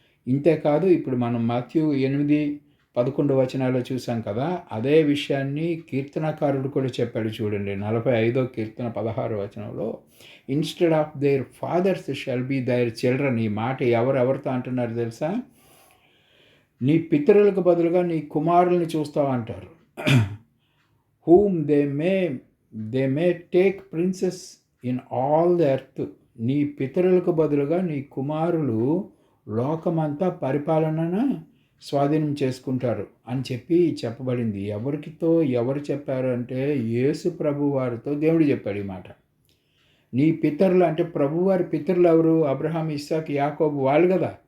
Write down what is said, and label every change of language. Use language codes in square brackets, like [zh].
[te] ఇంతేకాదు, ఇప్పుడు మనం మాథ్యూ 8:11 చూసాం కదా, అదే విషయాన్ని కీర్తనకారుడు కూడా చెప్పాడు. చూడండి, 45వ కీర్తన [en] 16 instead of their fathers shall be their children. [te] ఈ మాట ఎవరెవరితో అంటున్నారు తెలుసా? నీ పితరులకు బదులుగా నీ కుమారుల్ని చూస్తావు అంటారు. [en] whom they may take princes in all the earth. [te] నీ పితరులకు బదులుగా నీ కుమారులు లోకమంతా పరిపాలన స్వాధీనం చేసుకుంటారు అని చెప్పబడింది. ఎవరు చెప్పారు అంటే యేసు ప్రభు వారితో దేవుడు చెప్పాడు ఈ మాట. నీ పితరులు అంటే ప్రభువారి పితరులు ఎవరు? అబ్రహాం, ఇస్సాక్, యాకోబు వాళ్ళు కదా.